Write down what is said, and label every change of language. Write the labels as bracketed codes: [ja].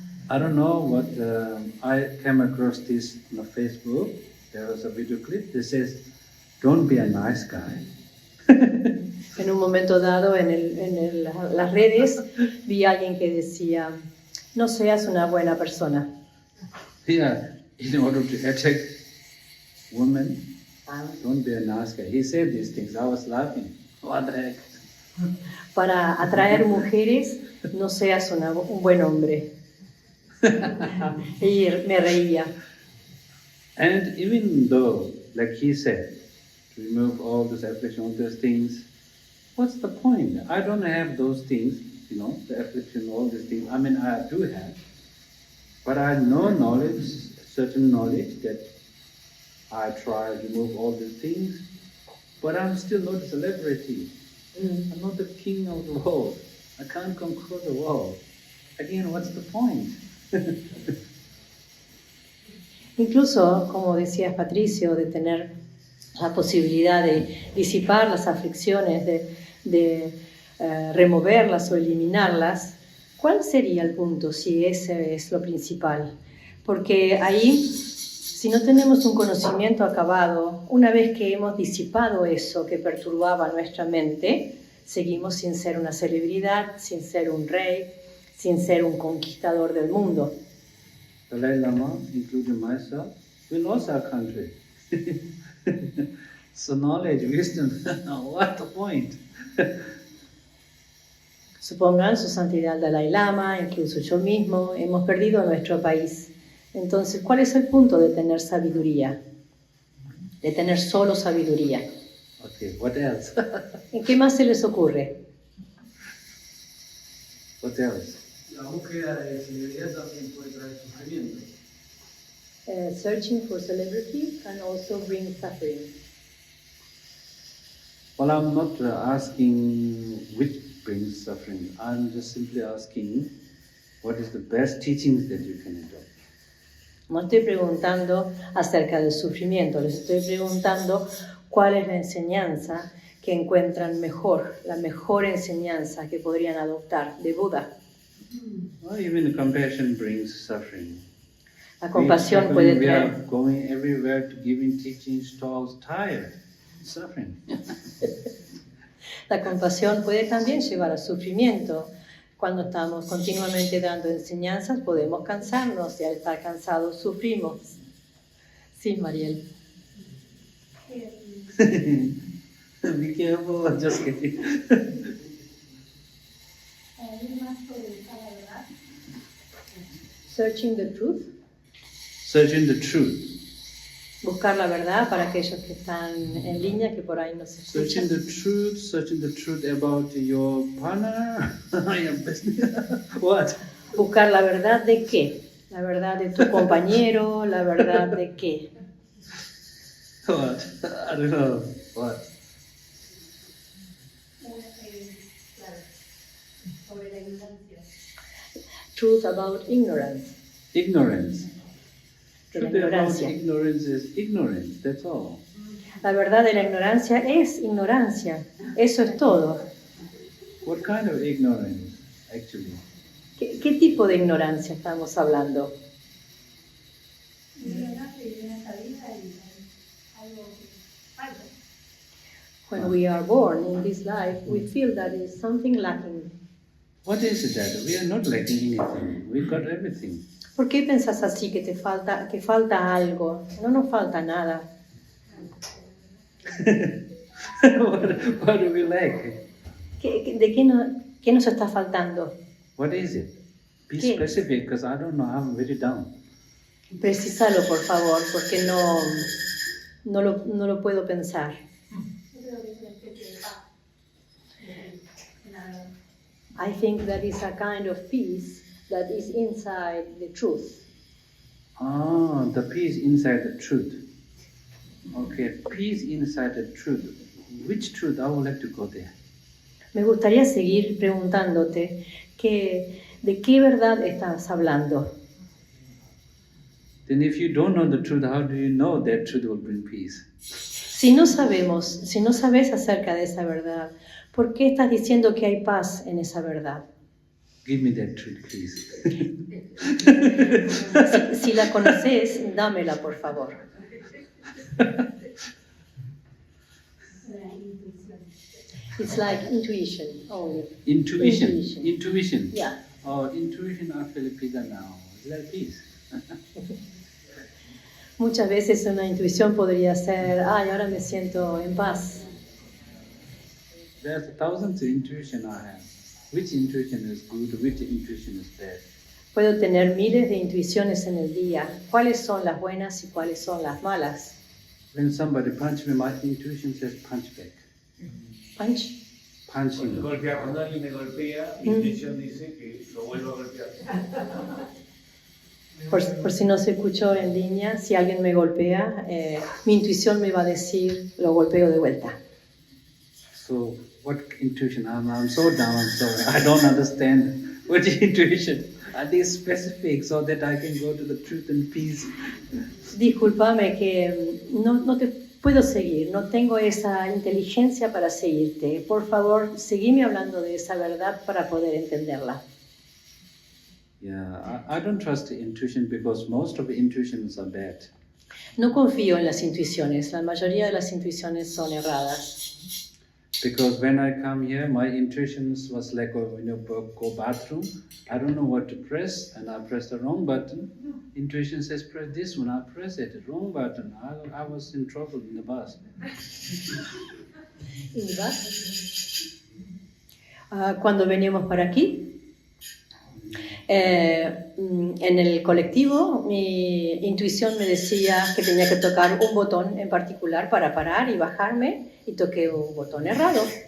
[en] I don't know what, I came across this on Facebook, there was a video clip that says, don't be a nice guy. [es] En un momento dado en las redes vi a alguien que decía, no seas una buena persona. [en] Yeah, in order to attack women, don't be a nice guy. He said these things, I was laughing. What the heck? [es] Para atraer mujeres, no seas un buen hombre. Y me reía. [en] And even though, like he said, to remove all this affliction, all those things, what's the point? I don't have those things, you know, the affliction, all these things. I mean, I do have, but I know knowledge, certain knowledge that I try to remove all these things, but I'm still not a celebrity. I'm not the king of the world. I can't conquer the world. Again, what's the point? [es] Incluso, como decías Patricio, de tener la posibilidad de disipar las aflicciones, de removerlas o eliminarlas, ¿cuál sería el punto si ese es lo principal? Porque ahí, si no tenemos un conocimiento acabado, una vez que hemos disipado eso que perturbaba nuestra mente, seguimos sin ser una celebridad, sin ser un rey, sin ser un conquistador del mundo. [en] Dalai Lama, including myself, we lost our country. So knowledge, wisdom, what's the point? [es] Supongan su santidad Dalai Lama, incluso yo mismo, hemos perdido nuestro país. Entonces, ¿cuál es el punto de tener sabiduría? De tener solo sabiduría. [en] Okay, what else? [es] ¿En qué más se les ocurre? [en] What else? [es] La búsqueda de celebridad también puede traer sufrimiento. [en] Searching for celebrity can also bring suffering. Well, I'm not asking which brings suffering. I'm just simply asking what is the best teachings that you can adopt. [es] No estoy preguntando acerca del sufrimiento, les estoy preguntando cuál es la enseñanza que encuentran mejor, la mejor enseñanza que podrían adoptar de Buda. [en] Or even compassion brings suffering. [es] La compasión puede [en] We are [es] traer. [en] going everywhere to giving teachings, talks, tired, suffering. [es] La compasión puede también llevar al sufrimiento. Cuando estamos continuamente dando enseñanzas podemos cansarnos y al estar cansados sufrimos. Sí, Mariel. [en] Be careful, just kidding. Searching the truth. Searching the truth. [es] Buscar la verdad para aquellos que están en línea, que por ahí no se [en] Searching [es] escuchan. [en] searching the truth about your partner, your business. What? [es] Buscar la verdad de qué. La verdad de tu compañero, la verdad de qué. [en] What? I don't know. What? [es] Claro, sobre la ignorancia. [en] Truth about ignorance. Ignorance. [es] De la [en] Truth about [es] ignorancia. [en] ignorance is ignorance, that's all. [es] La verdad de la ignorancia es ignorancia. Eso es todo. [en] What kind of ignorance, actually? [es] ¿Qué tipo de ignorancia estamos hablando? Ignorancia y en esta vida y algo falta. [en] When we are born in this life, we feel that is something lacking. What is it that? We are not lacking anything. We've got everything. [es] ¿Por qué pensás así que falta algo? No nos falta nada. [en] what do we lack? [es] ¿Qué nos está faltando? [en] What is it? Be [es] ¿Qué? [en] specific, because I don't know. I'm very down. [es] Precisalo, por favor, porque no lo puedo pensar. Yo creo que es una especie de paz. Nada. [en] I think that is a kind of peace that is inside the truth. Ah, the peace inside the truth. Okay, peace inside the truth. Which truth? I would like to go there. [es] Me gustaría seguir preguntándote de qué verdad estás hablando. [en] Then if you don't know the truth, how do you know that truth will bring peace? [es] Si no sabes acerca de esa verdad, ¿por qué estás diciendo que hay paz en esa verdad? [en] Give me that truth, please. [es] Si la conoces, dámela, por favor. Una intuición. [en] It's like intuition only. Intuition. Intuition. Intuition. Yeah. Oh, intuition, I feel peace now. Is that peace? [es] Muchas veces una intuición podría ser, ay, ahora me siento en paz. [en] There's thousands of intuition I have. Which intuition is good? Which intuition is bad? [es] Puedo tener miles de intuiciones en el día. ¿Cuáles son las buenas y cuáles son las malas? [en] When somebody punches me, my intuition says punch back. Punch. Punching. [es] Cuando alguien me golpea, mi intuición dice que lo vuelvo a golpear. Por si no se escuchó en línea, si alguien me golpea, mi intuición me va a decir, lo golpeo de vuelta. [en] So, what intuition? I'm so down, I'm sorry. I don't understand. What intuition? Are they specific so that I can go to the truth and peace? [es] Discúlpame que no te puedo seguir, no tengo esa inteligencia para seguirte. Por favor, seguime hablando de esa verdad para poder entenderla. [en] Yeah, I don't trust the intuition because most of the intuitions are bad. [es] No confío en las intuiciones, la mayoría de las intuiciones son erradas. [en] Because when I come here, my intuitions was like when you go bathroom, I don't know what to press, and I press the wrong button. Intuition says press this one, I press it, wrong button. I was in trouble in the bus. [es] ¿Y va? Cuando veníamos para aquí, en el colectivo, mi intuición me decía que tenía que tocar un botón en particular para parar y bajarme, y toqué un botón errado.